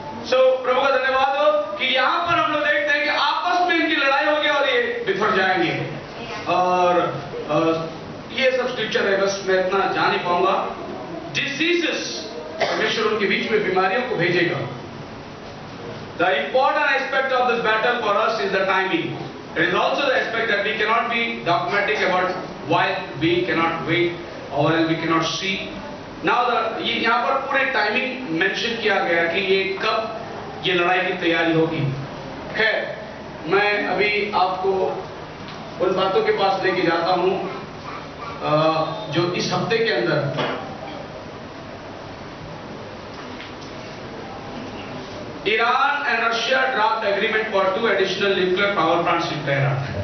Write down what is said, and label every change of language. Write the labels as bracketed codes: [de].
[hi] सो प्रभु का धन्यवाद हो कि यहाँ पर हम लोग देखते हैं कि आपस में इनकी लड़ाई होगी और ये बिखर जाएंगे। और ये सब स्क्रिप्चर है, बस मैं इतना जान ही पाऊंगा। डिसीजेस, परमेश्वर उनके बीच में बीमारियों को भेजेगा। [en] The important aspect of this battle for us is the timing. It is also the aspect that we cannot be dogmatic about why we cannot wait or we cannot see. [hi] Now ये यहाँ पर पूरे timing mention किया गया कि ये कब ये लड़ाई की तैयारी होगी। खैर मैं अभी आपको उन बातों के पास लेके जाता हूँ जो इस हफ्ते के अंदर [en] Iran and Russia draft agreement for 2 additional nuclear power plants in Tehran.